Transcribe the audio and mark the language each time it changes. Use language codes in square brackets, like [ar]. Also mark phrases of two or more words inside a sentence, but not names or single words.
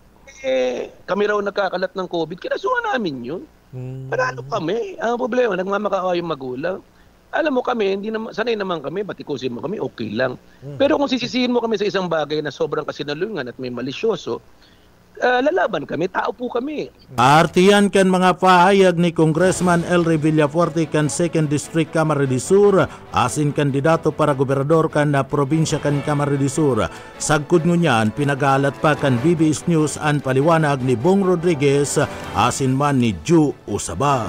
[tl] Kami raw nagkakalat ng COVID, kinasuhan namin yun. Panalo kami. Ang problema, nagmamakaawa yung magulang. Alam mo kami, sanay naman kami, batikusin mo kami, okay lang. Pero kung sisisihin mo kami sa isang bagay na sobrang kasinungalingan at may malisyoso, lalaban kami, tao po kami. [bik] Artiyan kan mga pahayag ni Congressman Elry Villafuerte kan 2nd District Camarines Sur, asin kandidato para gobernador kan na probinsya kan Camarines Sur. Sagkod ngunyan, pinagalat pa kan BBS News ang paliwanag ni Bong Rodriguez, asin man ni Joe Usabal.